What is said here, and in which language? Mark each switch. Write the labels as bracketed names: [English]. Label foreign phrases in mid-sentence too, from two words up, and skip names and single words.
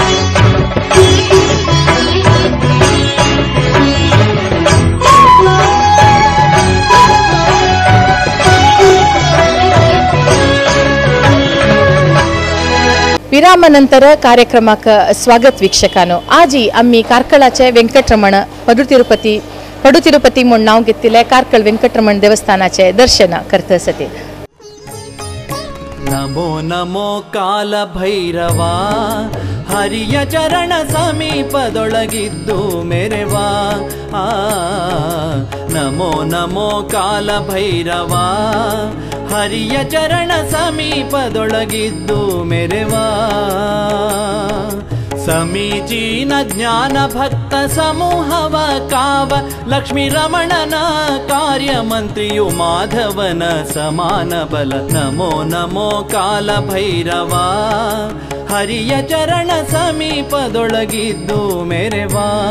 [Konkani] विरामानंतर कार्यक्रमाक स्वागत वीक्षकांनो आजी आम्ही कारकळाचे वेंकटरमण पडू तिरुपती म्हूण नांव घेतिल्ले कारकळ वेंकटरमण देवस्थानाचे दर्शन करता आसते [Kannada] ನಮೋ ನಮೋ ಕಾಲ ಭೈರವಾ ಹರಿಯ ಚರಣ ಸಮೀಪದೊಳಗಿದ್ದು ಮೆರೆವಾ ನಮೋ ನಮೋ ಕಾಲಭೈರವಾ ಹರಿಯ ಚರಣ ಸಮೀಪದೊಳಗಿದ್ದು ಮೆರೆವಾ ಸಮೀಚೀನ ಜ್ಞಾನ ಭಕ್ತ ಸಮೂಹವ ಕಾವ ಲಕ್ಷ್ಮೀ ರಮಣನ ಕಾರ್ಯಮಂತ್ರಿಯು ಮಾಧವನ ಸಮಾನ ಬಲ ನಮೋ ನಮೋ ಕಾಲಭೈರವ ಹರಿಯ ಚರಣ ಸಮೀಪದೊಳಗಿದ್ದು ಮೆರೆವಾ